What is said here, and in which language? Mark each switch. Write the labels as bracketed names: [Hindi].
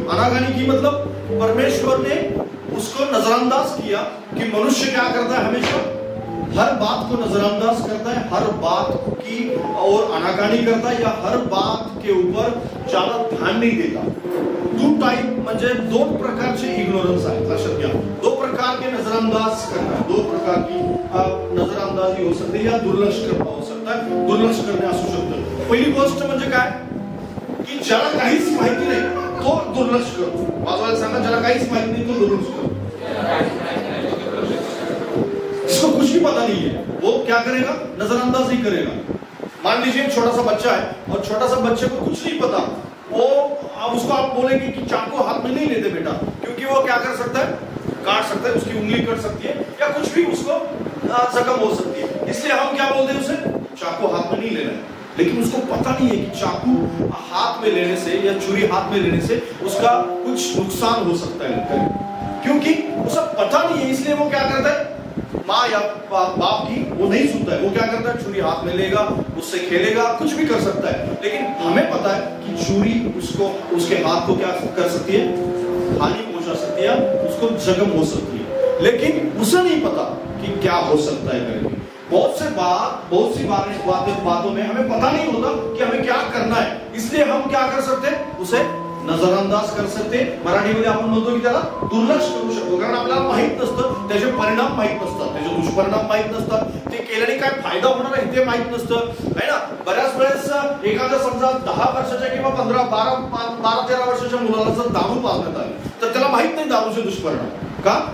[Hindi] आनाकानी की मतलब परमेश्वर ने उसको नजरअंदाज किया कि मनुष्य क्या करता है, हमेशा हर बात को नजरअंदाज करता है, हर बात की और आनाकानी करता है या हर बात के ऊपर ज्यादा ध्यान नहीं देता। [Marathi] टू टाइप म्हणजे दोन प्रकारचे इग्नोरन्स आहेत, लक्षात घ्या। [Hindi] दो प्रकार के नजरअंदाज करना, दो प्रकार की नजरअंदाजी हो सकते या दुर्लक्ष करना हो सकता है। [Marathi] दुर्लक्ष करणे असू शकतं। पहिली गोष्ट म्हणजे काय की ज्याला काहीच माहिती नाही तो दुर्लक्ष करतो। बाजूला सांगा, ज्याला काहीच माहिती नहीं तो दुर्लक्ष करतो। [Hindi] जिसको कुछ भी पता नहीं है वो क्या करेगा? नजरअंदाज ही करेगा। मान लीजिए छोटा सा बच्चा है और छोटा सा बच्चे को कुछ नहीं पता, वो उसको आप बोलेंगे कि चाकू हाथ में नहीं लेते बेटा, क्योंकि वो क्या कर सकता है? काट सकता है, उसकी उंगली कट सकती है या कुछ भी उसको जख्म हो सकती है। इसलिए हम क्या बोलते हैं उसे? चाकू हाथ में नहीं लेना है। लेकिन उसको पता नहीं है कि चाकू हाथ में लेने से या छुरी हाथ में लेने से उसका कुछ नुकसान हो सकता है, क्योंकि उसे पता नहीं है। इसलिए वो क्या करता है? माँ या बाप की वो नहीं सुनता है, वो क्या करता है? छुरी हाथ में लेगा, उससे खेलेगा, कुछ भी कर सकता है। लेकिन हमें पता है कि छुरी उसको उसके हाथ को क्या कर सकती है? हानि पहुंचा सकती है, उसको जख्म हो सकती है। लेकिन उसे नहीं पता कि क्या हो सकता है करके। बहुत सी बातों में हमें पता नहीं होता कि हमें क्या करना है, इसलिए हम क्या कर सकते हैं? उसे नजरअंदाज कर सकते। [Marathi] मराठीमध्ये आपण म्हणतो की त्याला दुर्लक्ष करू शकतो, कारण आपल्याला माहित नसतं, त्याचे परिणाम माहित नसतात, त्याचे दुष्परिणाम माहित नसतात, ते केल्याने काय फायदा होणार आहे ते माहित नसतं, है ना। बऱ्याच वेळेस एखादा समजा 10 वर्षाच्या किंवा 12-13 वर्षाच्या मुलाला जर दारू पाजण्यात आली तर त्याला माहित नाही दारूचे दुष्परिणाम का?